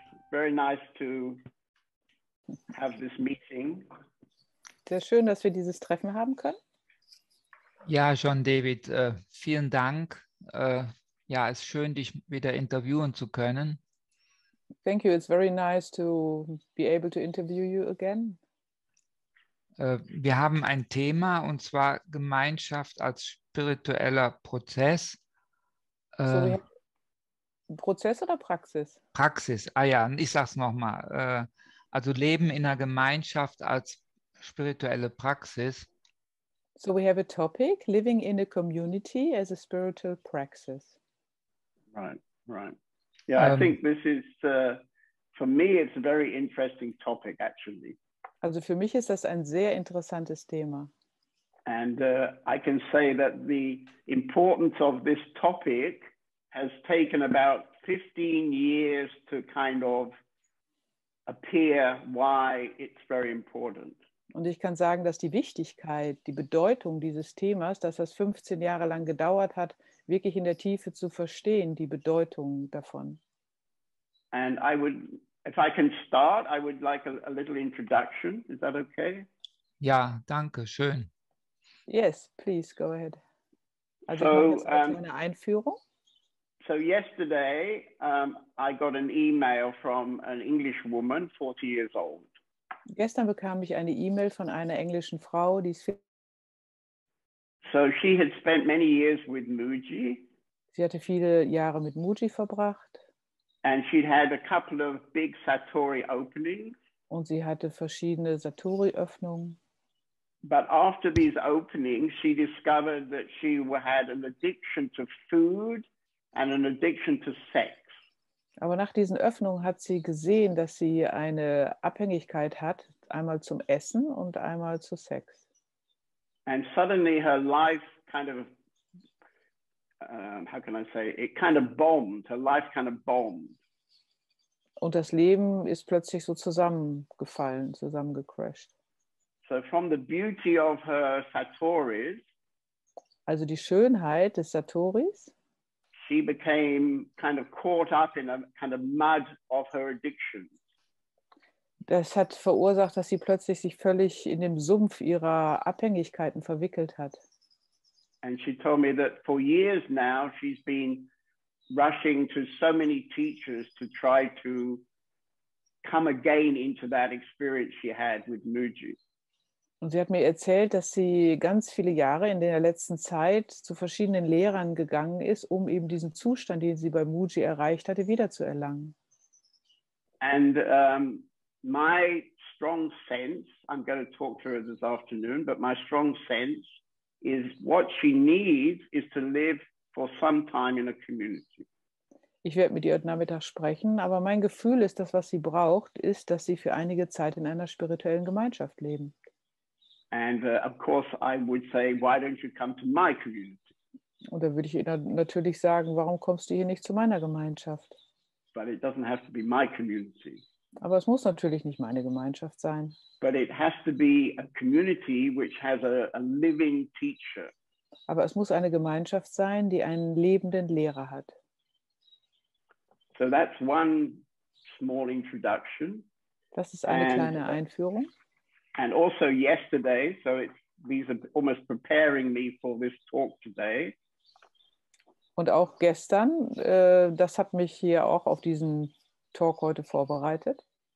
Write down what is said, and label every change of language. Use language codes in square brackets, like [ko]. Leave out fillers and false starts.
[en] very nice to have this meeting. [de] Sehr schön, dass wir dieses Treffen haben können. Ja, John David, vielen Dank. Ja, es ist schön, dich wieder interviewen zu können. [en] Thank you. It's very nice to be able to interview you again. [de] Wir haben ein Thema, und zwar Gemeinschaft als spiritueller Prozess. Prozess oder Praxis? Praxis, ja, ich sage es nochmal. Also Leben in einer Gemeinschaft als spirituelle Praxis. [en] So we have a topic, living in a community as a spiritual praxis. Right. Yeah, I think this is, for me, it's a very interesting topic, actually. [de] Also für mich ist das ein sehr interessantes Thema. [en] And I can say that the importance of this topic has taken about 15 years to kind of appear why it's very important. [de] Und ich kann sagen, dass die Wichtigkeit, die Bedeutung dieses Themas, dass das 15 Jahre lang gedauert hat, wirklich in der Tiefe zu verstehen, die Bedeutung davon. [en] And I would, if I can start, I would like a little introduction. Is that okay? [de] Ja, danke, schön. [en] Yes, please, go ahead. [de] Also [en] So, [de] ich mache jetzt eine kleine Einführung. [en] So yesterday, I got an email from an English woman, 40 years old. [de] Gestern bekam ich eine E-Mail von einer englischen Frau, die ist [en] So she had spent many years with Mooji. [de] Sie hatte viele Jahre mit Mooji verbracht. [en] And she'd had a couple of big Satori openings. [de] Und sie hatte verschiedene Satori-Öffnungen. [en] But after these openings, she discovered that she had an addiction to food and an addiction to sex. [de] Aber nach diesen Öffnungen hat sie gesehen, dass sie eine Abhängigkeit hat, einmal zum Essen und einmal zu Sex. [en] And suddenly her life kind of, how can I say, it kind of bombed. Her life kind of bombed. [de] Und das Leben ist plötzlich so zusammengefallen, zusammengecrashed. [en] So from the beauty of her Satoris, [de] also die Schönheit des Satoris, [en] she became kind of caught up in a kind of mud of her addictions. [de] Das hat verursacht, dass sie plötzlich sich völlig in dem Sumpf ihrer Abhängigkeiten verwickelt hat. [en] And she told me that for years now she's been rushing to so many teachers to try to come again into that experience she had with Mooji. [de] Und sie hat mir erzählt, dass sie ganz viele Jahre in der letzten Zeit zu verschiedenen Lehrern gegangen ist, um eben diesen Zustand, den sie bei Mooji erreicht hatte, wiederzuerlangen. [en] And my strong sense, I'm going to talk to her this afternoon, but my strong sense is what she needs is to live for some time in a community. [de] Ich werde mit ihr heute Nachmittag sprechen, aber mein Gefühl ist, dass was sie braucht, ist, dass sie für einige Zeit in einer spirituellen Gemeinschaft leben. [en] And of course, I would say, why don't you come to my community? [de] Und da würde ich ihr natürlich sagen, warum kommst du hier nicht zu meiner Gemeinschaft? [en] But it doesn't have to be my community. [de] Aber es muss natürlich nicht meine Gemeinschaft sein. [en] But it has to be a community which has a living teacher. [de] Aber es muss eine Gemeinschaft sein, die einen lebenden Lehrer hat. [en] So that's one small introduction. [de] Das ist eine kleine Einführung. [en] And also yesterday, so these are almost preparing me for this talk today. [de] Und auch gestern, das hat mich hier auch auf diesen Talk heute vorbereitet.